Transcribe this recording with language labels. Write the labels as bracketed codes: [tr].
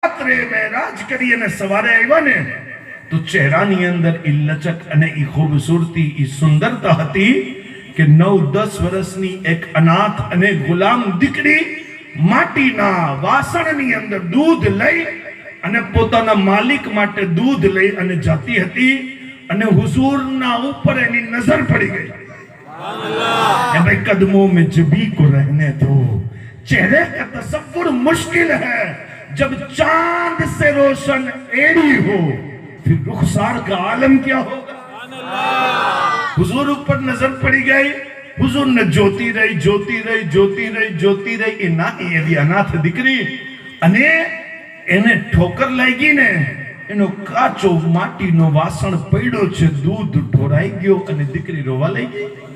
[gu] જ્યારે મેરાજ કરી અને સવારે આવ્યા ને તો ચહેરાની અંદર ઈ લચક અને ઈ ખૂબસૂરતી ઈ સુંદરતા હતી કે 9-10 વર્ષની એક અનાથ અને ગુલામ દીકરી માટીના વાસણની અંદર દૂધ લઈ અને પોતાના માલિક માટે દૂધ લઈ અને જાતી હતી અને હુઝૂરના ઉપર એની નજર પડી ગઈ. [hi] सुभान भाई कदमों में जबी को रहने दो, चेहरे का तसव्वुर मुश्किल है जब चांद से रोशन एड़ी हो, फिर रुखसार का आलम क्या होगा. [gu] हुजूर ऊपर नजर पड़ी गई, हुजूर ने जोती रही जोती रही जोती रही जोती रही એ નાની એવી અનાથ દીકરી અને એને ઠોકર લાગી ને એનો કાચો માટીનો વાસણ પડ્યો છે, દૂધ ઢોરાઈ ગયો અને દીકરી રોવા લાગી.